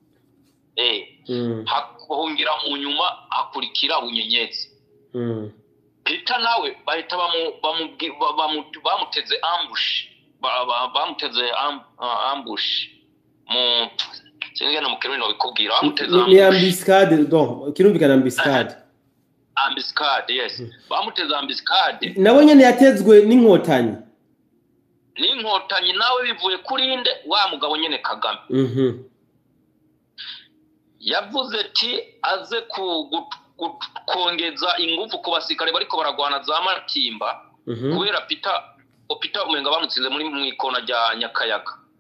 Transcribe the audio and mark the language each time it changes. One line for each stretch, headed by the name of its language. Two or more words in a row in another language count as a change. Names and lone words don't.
Rundi: hakongera mu nyuma hakurikira Bunyenyezi Peter nawe bahita bamuteze ambush mu sinigena mu Kirundi bikubwira bamuteze ni
French: ambuscade donc
Rundi: kirumvikana ambuscade yes bamuteze ambuscade nawe nyene yatezwe n'inkotanyi nawe bivuye kuri inde wa mugabo nyene Kagame yavuze ati aze kongeza ingufu ku basikare bariko baragwana za Matimba kubera Peter umenga bamutsinze muri mwikona rya Nyakayaga